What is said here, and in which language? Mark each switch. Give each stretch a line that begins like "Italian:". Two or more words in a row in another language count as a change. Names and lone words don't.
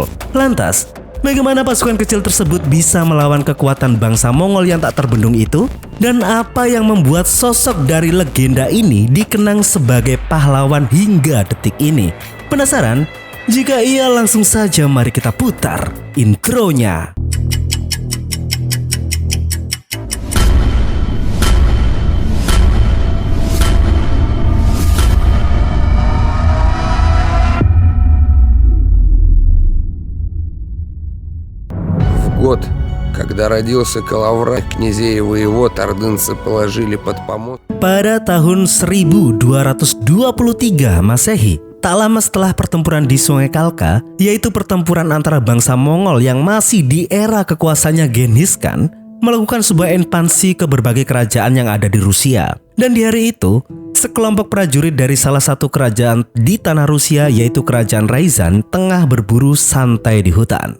Indonesian: Lantas, bagaimana pasukan kecil tersebut bisa melawan kekuatan bangsa Mongol yang tak terbendung itu? Dan apa yang membuat sosok dari legenda ini dikenang sebagai pahlawan hingga detik ini? Penasaran? Jika iya, langsung saja mari kita putar intronya.
Russian: Год, когда родился Калаврат, князей и воевод ордынцы положили под помост.
Indonesian: Pada tahun 1223 Masehi, tak lama setelah pertempuran di Sungai Kalka, yaitu pertempuran antara bangsa Mongol yang masih di era kekuasaannya Genghis Khan, melakukan sebuah ekspansi ke berbagai kerajaan yang ada di Rusia. Dan di hari itu, sekelompok prajurit dari salah satu kerajaan di tanah Rusia, yaitu kerajaan Ryazan, tengah berburu santai di hutan.